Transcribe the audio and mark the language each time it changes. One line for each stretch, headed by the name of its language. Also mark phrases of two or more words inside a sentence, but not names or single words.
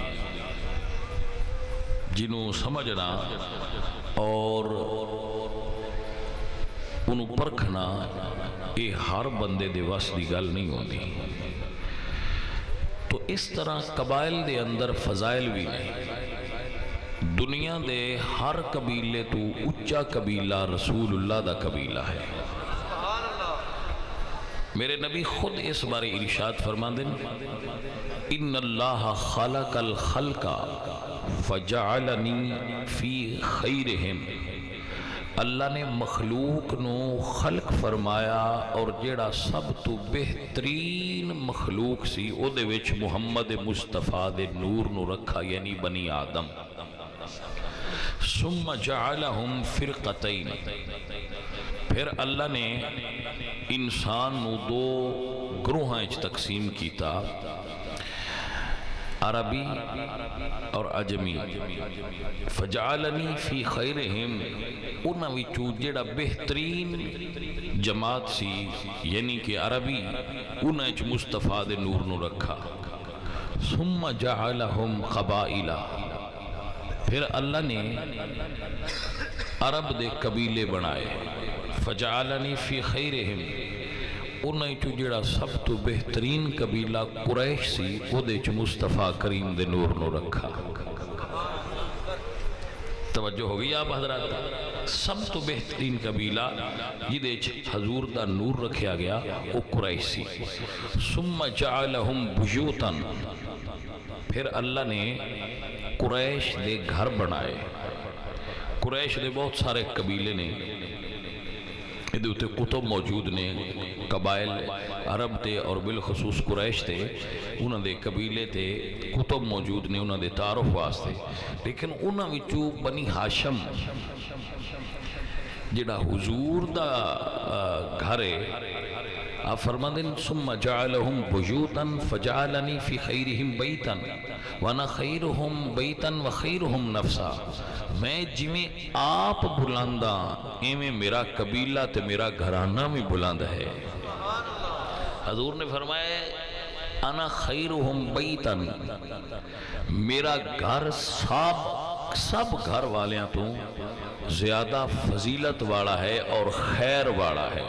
Punjabi: جنہوں سمجھنا اور انہوں پرکھنا یہ ہر بندے دے وس دی گل نہیں ہوندی تو اس طرح قبائل دے اندر فضائل بھی نہیں دنیا دے ہر قبیلے تو اچھا قبیلہ رسول اللہ دا قبیلہ ہے میرے نبی خود اس بارے ارشاد فرمان دیں
Arabic: ان اللہ خلق الخلق فجعلنی فی خیرہم
Punjabi: اللہ نے مخلوق نو خلق فرمایا اور جیڑا سب تو بہترین مخلوق سی او دے وچ محمد مصطفیٰ دے نور نو رکھا، یعنی بنی آدم۔
Arabic: ثم جعلہم فرقتین،
Punjabi: پھر اللہ نے انسان نو دو گروہاں اچ تقسیم کیتا، عربی اور عجمی۔
Arabic: فجعلنی فی خیرہم،
Punjabi: انہاں وچوں جڑا بہترین جماعت سی یعنی کہ عربی، انہاں وچ مصطفیٰ دے نور نو رکھا۔
Arabic: ثم جعلہم قبائل،
Punjabi: پھر اللہ نے عرب دے قبیلے بنائے۔
Arabic: فجعلنی فی خیرہم،
Punjabi: انہیں چو جڑا سب تو بہترین قبیلہ قریش سی او دے چو مصطفیٰ کریم دے نور نو رکھا۔
Urdu: توجہ ہو گئی آپ حضرات؟
Punjabi: سب تو بہترین قبیلہ جدے چ حضور دا نور رکھیا گیا او قریش سی۔
Arabic: ثم جعلہم بیوتا،
Punjabi: پھر اللہ نے قریش دے گھر بنائے۔ قریش دے بہت سارے قبیلے نے، ادھے ہوتے کتب موجود نے، قبائل عرب تے اور بالخصوص قریش تے انہاں دے قبیلے تے کتب موجود نے انہاں دے تعارف واسطے، لیکن انہاں وچوں بنی ہاشم جڑا حضور دا گھر ہے، آپ فرماندے
Arabic: ثم جعلہم بیوتا فجعلنی فی خیرہم بیتا وانا خیرہم بیتا وخیرہم نفسا،
Punjabi: میں جویں آپ بلندہ ایویں میرا قبیلہ تے میرا گھرانہ میں بلند ہے۔ حضور نے فرمایا
Arabic: انا خیرہم بیتا،
Punjabi: میرا گھر سب گھر والیاں تو زیادہ فضیلت والا ہے اور خیر والا ہے۔